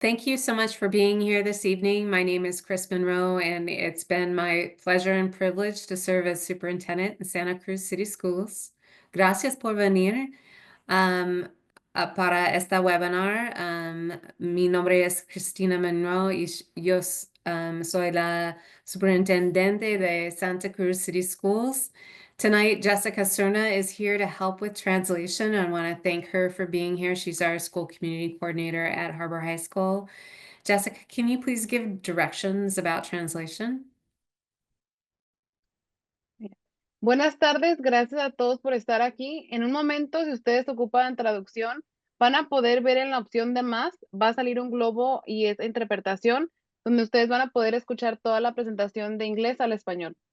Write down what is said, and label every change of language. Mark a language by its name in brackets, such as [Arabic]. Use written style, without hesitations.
[English] Thank you so much for being here this evening. My name is Chris Monroe, and it's been my pleasure and privilege to serve as superintendent in Santa Cruz City Schools. [Spanish] Gracias por venir para esta webinar. Mi nombre es Cristina Monroe y yo soy la superintendente de Santa Cruz City Schools. [English] Tonight, Jessica Cerna is here to help with translation. I want to thank her for being here. She's our school community coordinator at Harbor High School. Jessica, can you please give directions about translation? [Spanish] Buenas tardes, gracias a todos por estar aquí. En un momento, si ustedes ocupan traducción, van a poder ver en la opción de más, va a salir un globo y es interpretación, donde ustedes van a poder escuchar toda la presentación de inglés al español.